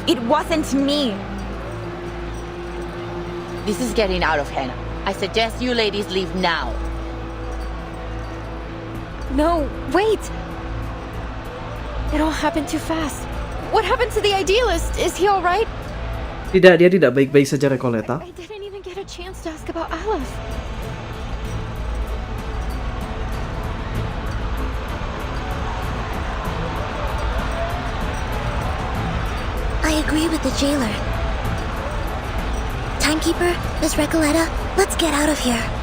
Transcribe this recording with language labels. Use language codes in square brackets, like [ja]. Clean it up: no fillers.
[en] It wasn't me. This is getting out of hand. I suggest you ladies leave now. No, wait! It all happened too fast. What happened to the idealist? Is he alright? [id] Tidak, dia tidak baik-baik saja, Recoleta. [en] I didn't even get a chance to ask about Aleph. I agree with the jailer. Timekeeper, Miss Recoleta, let's get out of here.